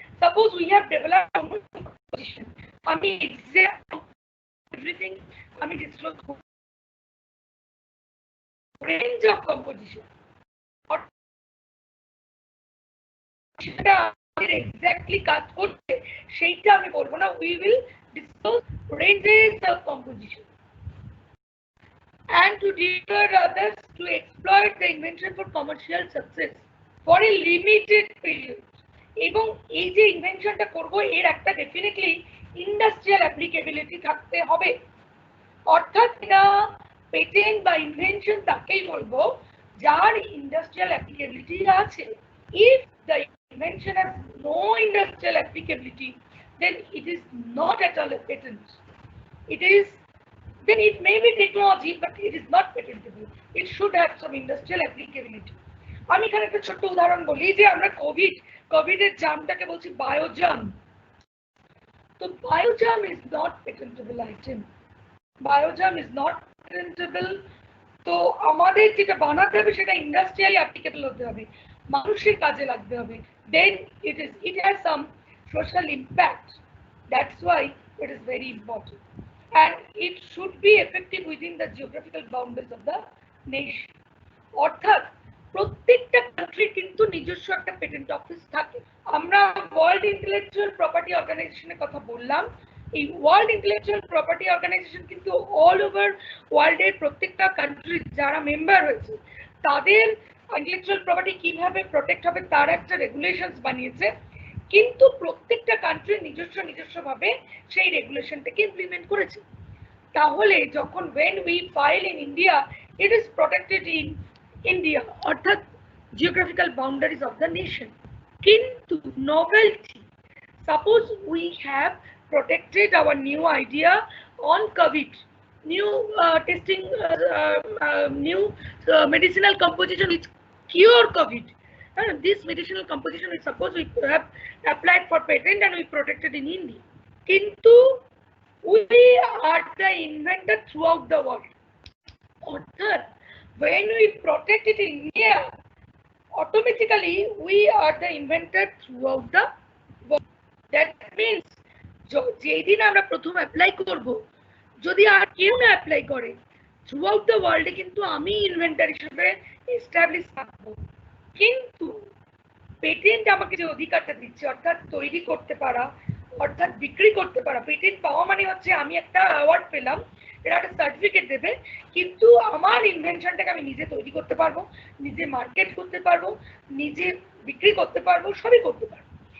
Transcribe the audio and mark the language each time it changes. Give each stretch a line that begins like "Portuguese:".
English: suppose we have developed position,
Bangla: আমি exact everything আমি disclose করব, রেঞ্জ অফ কম্পোজিশন সেটা আমাদের এক্স্যাক্টলি কাজ করছে সেইটা আমি বলবো না,
English: We will disclose ranges of composition and to deter others to exploit the invention for commercial success for a limited period.
Bangla: এবং এই যে ইনভেনশনটা করব এর একটা ডেফিনেটলি ইন্ডাস্ট্রিয়াল অ্যাপ্লিকেবিলিটি থাকতে হবে, অর্থাৎ এটা পেটেন্ট বা ইনভেনশন তাকেই বলবো যার ইন্ডাস্ট্রিয়াল অ্যাপ্লিকেবিলিটি আছে।
English: if the invention has no industrial applicability then it is not at all a patent, it is then it may be technology but it is not patentable, it should have some industrial applicability.
Bangla: আমি এখানে একটা ছোট্ট উদাহরণ বলি যে আমরা কোভিডের জামটাকে বলছি বায়োজাম, তো
English: Biojam is not patentable item, biojam is not patentable.
Bangla: তো আমাদের যেটা বানাতে হবে সেটা ইন্ডাস্ট্রিয়ালি অ্যাপ্লিকেবল হতে হবে, মানুষের কাজে লাগতে হবে,
English: then it has some social impact, that's why it is very important and it should be effective within the geographical boundaries of the nation.
Bangla: অর্থাৎ প্রত্যেকটা কান্ট্রি কিন্তু নিজস্ব একটা পেটেন্ট অফিস থাকে। আমরা ওয়ার্ল্ড ইন্টেলেকচুয়াল প্রপার্টি অর্গানাইজেশনের কথা বললাম, এই ওয়ার্ল্ড ইন্টেলেকচুয়াল প্রপার্টি অর্গানাইজেশন কিন্তু অল ওভার ওয়ার্ল্ডের প্রত্যেকটা কান্ট্রি যারা মেম্বার হয়েছে তাদের ইন্টেলেকচুয়াল প্রপার্টি কিভাবে প্রোটেক্ট হবে তার একটা রেগুলেশনস বানিয়েছে, কিন্তু প্রত্যেকটা কান্ট্রি নিজস্বভাবে সেই রেগুলেশনটাকে ইমপ্লিমেন্ট করেছে। তাহলে যখন
English: when we file in India it is protected in India, অর্থাৎ geographical boundaries of the nation, কিন্তু novelty, suppose we have protected our new idea on COVID, new testing new medicinal composition which cure COVID, this medicinal composition is suppose we have applied for patent and we protected in India, কিন্তু we are the inventor throughout the world, অর্থাৎ when we protect it in India automatically we are the inventor throughout the world.
Bangla: That means যেদিন আমরা প্রথম apply করব যদি আর কেউ না apply করে থ্রুআউট দ্য ওয়ার্ল্ডে কিন্তু আমি ইনভেন্টর হিসেবে এস্টাবলিশ থাকবো, কিন্তু পেটেন্ট আমাকে যে অধিকারটা দিচ্ছে অর্থাৎ তৈরি করতে পারা অর্থাৎ বিক্রি করতে পারা, পেটেন্ট পাওয়া মানে হচ্ছে আমি একটা অ্যাওয়ার্ড পেলাম, এটা একটা সার্টিফিকেট দেবে, কিন্তু আমার ইনভেনশনটাকে আমি নিজে তৈরি করতে পারবো, নিজে মার্কেট করতে পারবো, নিজে বিক্রি করতে পারবো, সবই করতে পারবো।